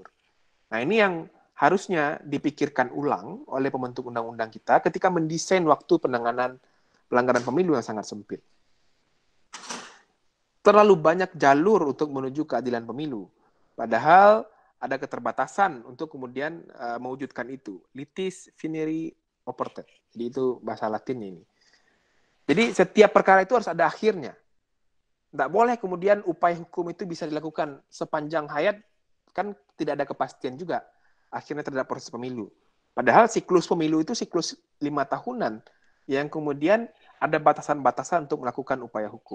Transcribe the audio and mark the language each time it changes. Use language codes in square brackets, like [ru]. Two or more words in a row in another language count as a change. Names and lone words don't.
[id] Nah, ini yang harusnya dipikirkan ulang oleh pembentuk undang-undang kita ketika mendesain waktu penanganan pelanggaran pemilu yang sangat sempit. Terlalu banyak jalur untuk menuju keadilan pemilu. Padahal ada keterbatasan untuk kemudian mewujudkan itu. [la] Litis finiri oportet. [id] Jadi itu bahasa Latinnya ini. Jadi setiap perkara itu harus ada akhirnya. Tidak boleh kemudian upaya hukum itu bisa dilakukan sepanjang hayat, kan tidak ada kepastian juga akhirnya terhadap proses pemilu. Padahal siklus pemilu itu siklus 5 tahunan yang kemudian ada batasan-batasan untuk melakukan upaya hukum.